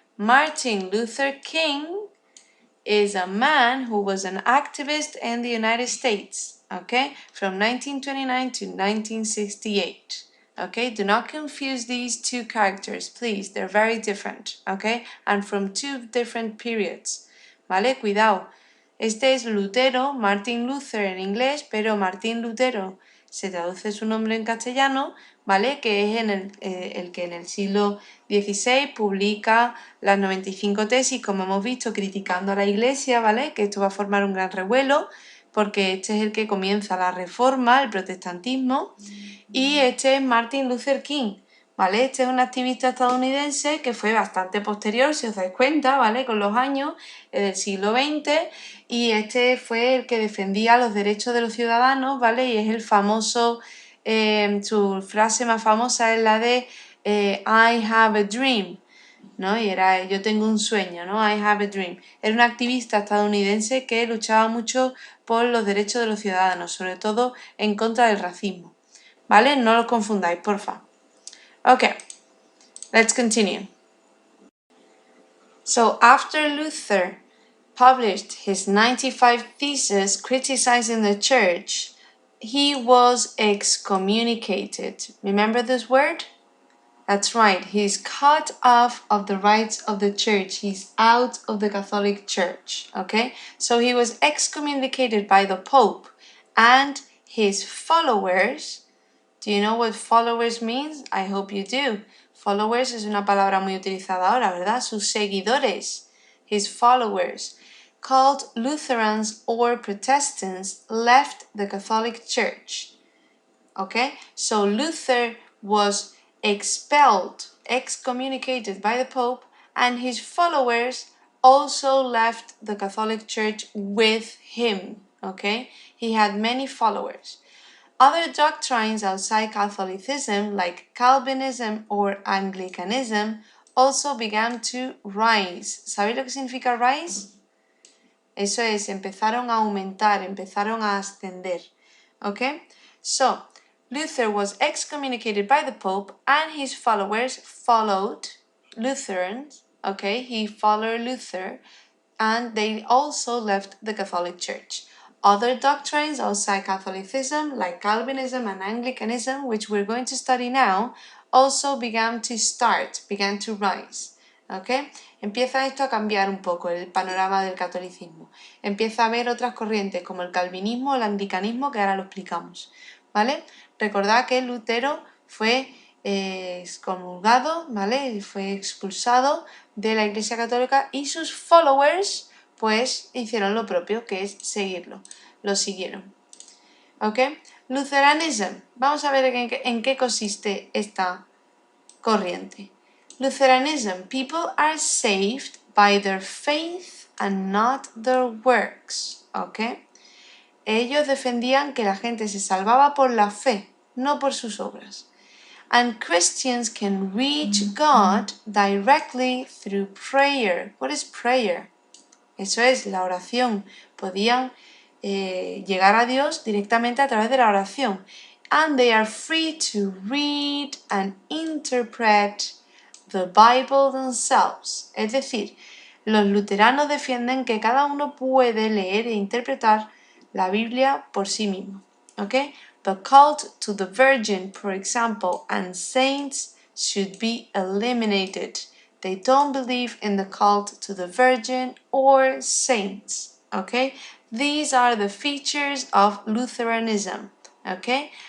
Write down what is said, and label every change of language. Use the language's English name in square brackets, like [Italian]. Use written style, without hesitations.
[English] Martin Luther King is a man who was an activist in the United States, okay, from 1929 to 1968. Okay, do not confuse these two characters, please. They're very different, okay, and from two different periods. [Spanish] ¿Vale? Cuidado. Este es Lutero, Martin Luther en inglés, pero Martín Lutero se traduce su nombre en castellano, ¿vale? Que es el que en el siglo XVI publica las 95 tesis, como hemos visto, criticando a la Iglesia, ¿vale? Que esto va a formar un gran revuelo, porque este es el que comienza la Reforma, el protestantismo, y este es Martin Luther King, ¿vale? Este es un activista estadounidense que fue bastante posterior, si os dais cuenta, ¿vale? Con los años del siglo XX, y este fue el que defendía los derechos de los ciudadanos, ¿vale? Y es el famoso, su frase más famosa es la de [English] I have a dream, [Spanish] ¿no? Y era yo tengo un sueño, ¿no? [English] I have a dream. [Spanish] Era un activista estadounidense que luchaba mucho por los derechos de los ciudadanos, sobre todo en contra del racismo, ¿vale? No los confundáis, porfa. [English] Okay, let's continue. So after Luther published his 95 Theses criticizing the church, he was excommunicated. Remember this word? That's right, he's cut off of the rights of the church. He's out of the Catholic Church, okay? So he was excommunicated by the Pope, and his followers. Do you know what followers means? I hope you do. [Spanish] Followers es una palabra muy utilizada ahora, ¿verdad? Sus seguidores, [English] his followers, called Lutherans or Protestants, left the Catholic Church. Okay? So Luther was expelled, excommunicated by the Pope, and his followers also left the Catholic Church with him. Okay? He had many followers. Other doctrines outside Catholicism, like Calvinism or Anglicanism, also began to rise. [Spanish] ¿Sabéis lo que significa rise? Eso es, empezaron a aumentar, empezaron a ascender. [English] Okay? So, Luther was excommunicated by the Pope, and his followers followed Lutherans. Okay? He followed Luther, and they also left the Catholic Church. Other doctrines outside Catholicism, like Calvinism and Anglicanism, which we're going to study now, also began to rise. ¿Okay? [Spanish] Empieza esto a cambiar un poco el panorama del catolicismo. Empieza a haber otras corrientes como el calvinismo o el anglicanismo, que ahora lo explicamos. ¿Vale? Recordad que Lutero fue excomulgado, ¿vale? Fue expulsado de la Iglesia Católica, y sus followers pues hicieron lo propio, que es seguirlo. Lo siguieron. ¿Ok? Lutheranism. Vamos a ver en qué consiste esta corriente. [English] Lutheranism. People are saved by their faith and not their works. ¿Ok? [Spanish] Ellos defendían que la gente se salvaba por la fe, no por sus obras. [English] And Christians can reach God directly through prayer. What is prayer? [Spanish] Eso es la oración. Podían llegar a Dios directamente a través de la oración. [English] And they are free to read and interpret the Bible themselves. [Spanish] Es decir, los luteranos defienden que cada uno puede leer e interpretar la Biblia por sí mismo. [English] ¿Okay? The cult to the Virgin, for example, and saints should be eliminated. They don't believe in the cult to the Virgin or saints. Okay? These are the features of Lutheranism. Okay?